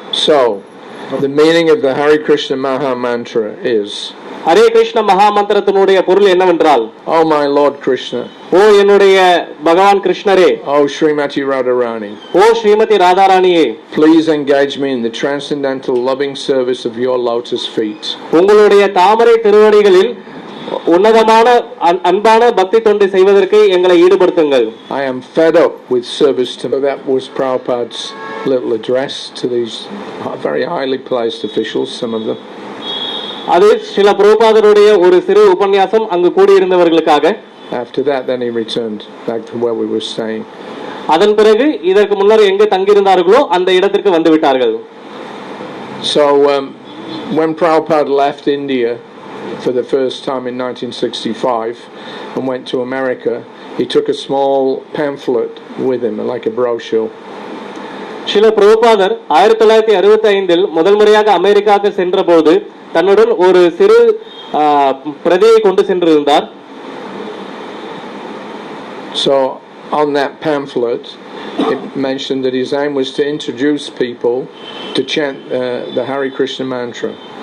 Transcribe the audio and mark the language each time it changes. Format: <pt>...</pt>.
<en>So the meaning of the Hare Krishna Maha Mantra is,</en> <ta>Hare Krishna மகா மந்திரத்தினுடைய பொருள் என்னவென்றால்,</ta> <en>Oh my Lord Krishna,</en> <ta>ஓ என்னுடைய பகவான் கிருஷ்ணரே,</ta> <en>Oh Srimati Radharani,</en> <ta>O Srimathi ராதாராணியே,</ta> <en>please engage me in the transcendental loving service of your lotus feet.</en> <ta>உங்களுடைய தாமரை திருவடிகளில் உன்னதமான அன்பான பக்தி தொண்டு செய்வதற்கு எங்களை ஈடுபடுத்துங்கள்.</ta> <en>I am fed up with service to. That was Prabhupada's little address to these very highly placed officials, some of them.</en> <ta>அது ஸ்ரீல பிரபுபாதருடைய ஒரு சிறு உபன்யாசம் அங்கு கூடியிருந்தவர்களுக்காக.</ta> <en>After that, then he returned back to where we were staying.</en> <ta>அதன் பிறகு இதற்கு முன்னர் எங்கு தங்கியிருந்தார்களோ அந்த இடத்திற்கு வந்து விட்டார்கள்.</ta> <en>So when Prabhupada left India for the first time in 1965 and went to America, he took a small pamphlet with him, like a brochure.</en> <ta>Srila பிரபுபாதர் 1965 முதல் முறையாக அமெரிக்காவுக்கு சென்றபோது தன்னுடன் ஒரு சிறு பிரதியை கொண்டு சென்றிருந்தார்.</ta> <en>So on that pamphlet it mentioned that his aim was to introduce people to chant the Hare Krishna mantra.</en>